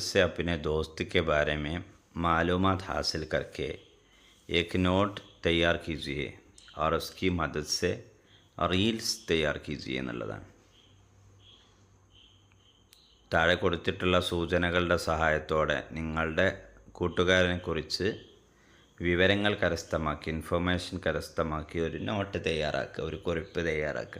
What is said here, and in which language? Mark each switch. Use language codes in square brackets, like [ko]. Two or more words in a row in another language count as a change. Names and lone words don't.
[hi] से अपने दोस्त के बारे में मालूमात हासिल करके एक नोट तैयार कीजिए और उसकी मदद से रील्स तैयार कीजिए എന്നുള്ളതാണ്. [ml] താഴെ കൊടുത്തിട്ടുള്ള സൂചനകളുടെ സഹായത്തോടെ നിങ്ങളുടെ കൂട്ടുകാരനെക്കുറിച്ച് വിവരങ്ങൾ കരസ്ഥമാക്കി, ഇൻഫർമേഷൻ കരസ്ഥമാക്കി ഒരു നോട്ട് തയ്യാറാക്കുക, ഒരു കുറിപ്പ് തയ്യാറാക്കുക.